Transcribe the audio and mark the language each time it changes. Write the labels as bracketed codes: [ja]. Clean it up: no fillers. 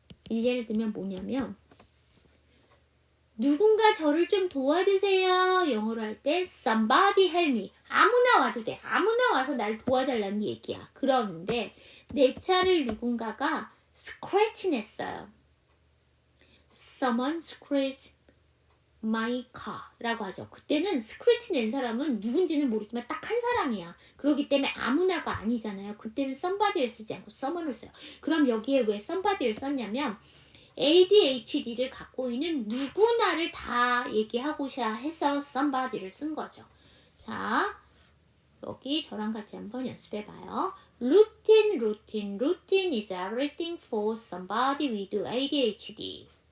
[ko] 예를 들면 뭐냐면 누군가 저를 좀 도와주세요. 영어로 할 때 [en] somebody help me. [ko] 아무나 와도 돼. 아무나 와서 날 도와달라는 얘기야. 그런데 내 차를 누군가가 스크래치 냈어요. [en] Someone scratched my car [ko] 라고 하죠. 그때는 스크래치 낸 사람은 누군지는 모르지만 딱 한 사람이야. 그렇기 때문에 아무나가 아니잖아요. 그때는 somebody를 쓰지 않고 someone을 써요. 그럼 여기에 왜 somebody를 썼냐면 ADHD를 갖고 있는 누구나를 다 얘기하고자 해서 somebody를 쓴 거죠. 자, 여기 저랑 같이 한번 연습해봐요. [en] Routine is everything for somebody with ADHD.